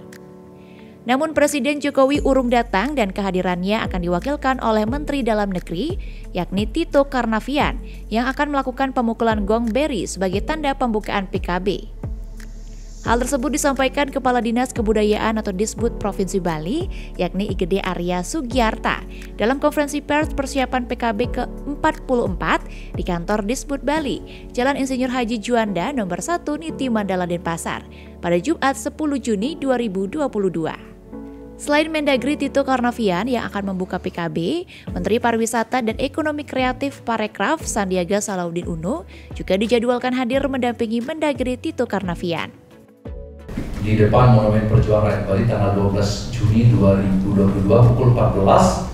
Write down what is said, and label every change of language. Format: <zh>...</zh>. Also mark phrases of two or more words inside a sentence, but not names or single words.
<id>Namun Presiden Jokowi urung datang dan kehadirannya akan diwakilkan oleh Menteri Dalam Negeri yakni Tito Karnavian yang akan melakukan pemukulan gong beri sebagai tanda pembukaan PKB. Hal tersebut disampaikan Kepala Dinas Kebudayaan atau Disbud Provinsi Bali, yakni Igede Arya Sugiarta, dalam konferensi pers persiapan PKB ke-44 di kantor Disbud Bali, Jalan Insinyur Haji Juanda nomor 1 Niti Mandala Denpasar, pada Jumat 10 Juni 2022. Selain Mendagri Tito Karnavian yang akan membuka PKB, Menteri Pariwisata dan Ekonomi Kreatif Parekraf Sandiaga Salahuddin Uno juga dijadwalkan hadir mendampingi Mendagri Tito Karnavian. Di depan Monumen Perjuangan Rakyat Bali tanggal 12 Juni 2022 pukul 14.</id>